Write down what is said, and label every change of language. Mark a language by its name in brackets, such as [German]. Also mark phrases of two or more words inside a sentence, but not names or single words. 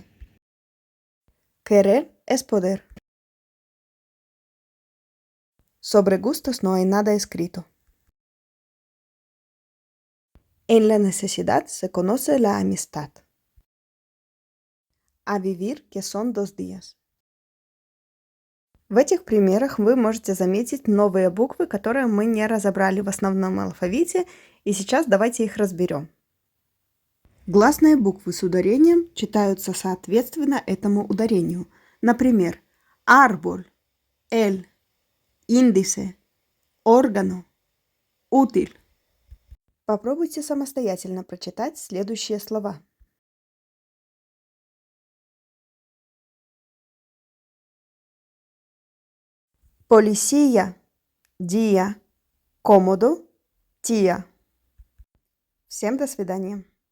[Spanish] Querer es poder. Sobre gustos no hay nada escrito. En la necesidad se conoce la amistad. А vivir, que son 2 días. [Russian] В этих примерах вы можете заметить новые буквы, которые мы не разобрали в основном алфавите, и сейчас давайте их разберем. Гласные буквы с ударением читаются соответственно этому ударению. Например, [Spanish] árbol, el, índice, órgano, útil. [Russian] Попробуйте самостоятельно прочитать следующие слова. [Spanish] Policía, día, cómodo, tía. [Russian] Всем до свидания.